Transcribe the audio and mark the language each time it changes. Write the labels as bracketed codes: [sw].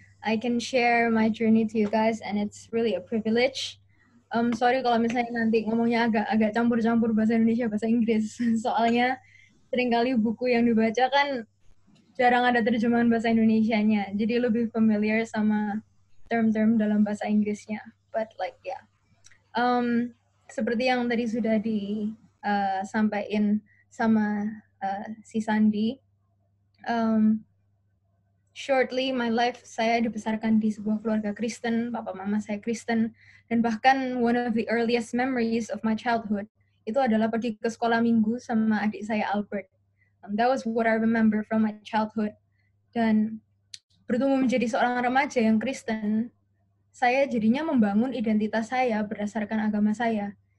[en] I can share my journey to you guys, and it's really a privilege. [id] Sorry kalau misalnya nanti ngomongnya agak campur-campur bahasa Indonesia, bahasa Inggris. Soalnya seringkali buku yang dibaca kan jarang ada terjemahan bahasa Indonesianya. Jadi lebih familiar sama term-term dalam bahasa Inggrisnya. [en] But like yeah. [id] Seperti yang tadi sudah disampaikan sama si Sandi. [en] Shortly, my life, [id] saya dibesarkan di sebuah keluarga Kristen, papa mama saya Kristen, dan bahkan [en] one of the earliest memories of my childhood [id] itu adalah pergi ke sekolah minggu sama adik saya Albert. [en] That was what I remember from my childhood. [id] Dan bertumbuh menjadi seorang remaja yang Kristen, saya jadinya membangun identitas saya berdasarkan agama saya.